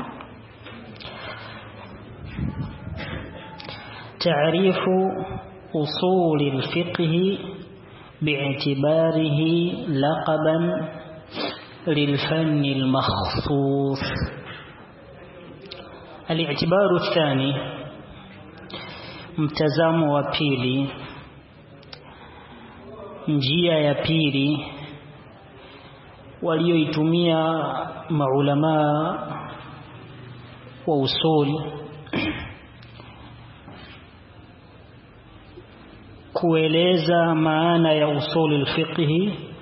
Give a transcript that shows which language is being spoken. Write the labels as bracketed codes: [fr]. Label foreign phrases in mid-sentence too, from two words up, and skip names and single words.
[ar] تعريف أصول الفقه باعتباره لقبا للفن المخصوص. الاعتبار الثاني، [sw] mtazamo wa pili, njia ya pili walioitumia maulama wa usuli kueleza maana ya [ar] أصول الفقه